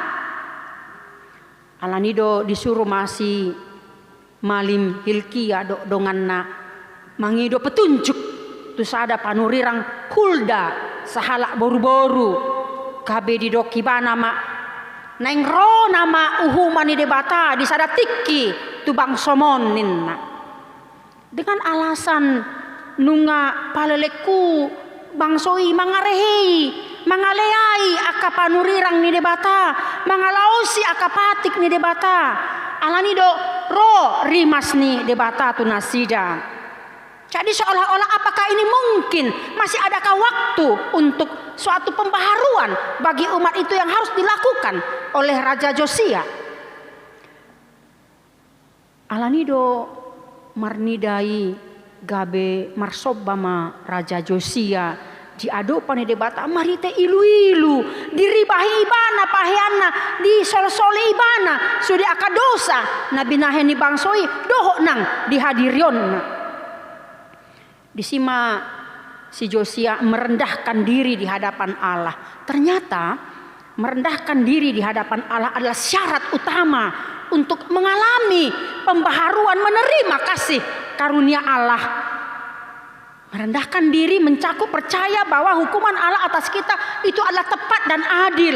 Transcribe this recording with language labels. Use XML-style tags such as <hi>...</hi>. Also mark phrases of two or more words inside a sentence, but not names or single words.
<bbc>Alani do disuruh masih malim Hilkiah do donganna mangido petunjuk tu sada panurirang kulda sahalak boru-boru gabe di dokibana ma neng ro nama uhuman ni debata di sada tiki tu bang somon ninna</bbc> <id>dengan alasan</id> <bbc>nunga paleleku bangsoi mangarehei mangaleai aka panurirang ni debata mangalausi aka patik ni debata alani do ro rimas ni debata tu nasida.</bbc> <id>Jadi seolah-olah apakah ini mungkin masih adakah waktu untuk suatu pembaharuan bagi umat itu yang harus dilakukan oleh Raja Yosia.</id> <bbc>Alanido marnidai gabe marsobama Raja Yosia diadopan di debata marite ilu-ilu diribahi ibana paheana di sol-sole ibana sudah akadosa nabi naheni bangsoi dohok nang dihadirion.</bbc> <id>Disima si Yosia merendahkan diri di hadapan Allah. Ternyata merendahkan diri di hadapan Allah adalah syarat utama untuk mengalami pembaharuan menerima kasih karunia Allah. Merendahkan diri mencakup percaya bahwa hukuman Allah atas kita itu adalah tepat dan adil.</id>